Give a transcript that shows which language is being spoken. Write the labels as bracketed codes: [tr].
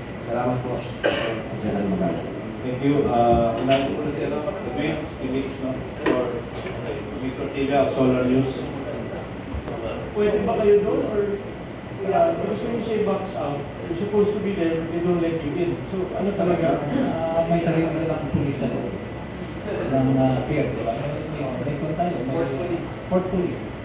[tl] Salamat po. General Magana. [en] Thank you. [tl] Unahin ko na si Dwayne, si Mix, no? [en] For Mix Ortega of Solar News. [tl] Pwede ba kayo doon [en] or because when you say box out, you're supposed to be there, but they don't let you in. [tl] So ano talaga? May sarili silang pulis sa loob ng pier, di ba? May kung tayo, may port police.